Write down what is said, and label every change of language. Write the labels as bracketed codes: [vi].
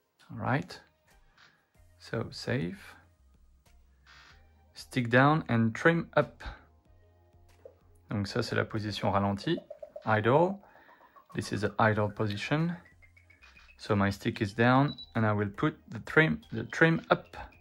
[en] All right. So save, stick down and trim up. [fr] Donc ça c'est la position ralentie, idle. [en] This is the idle position. So my stick is down and I will put the trim up.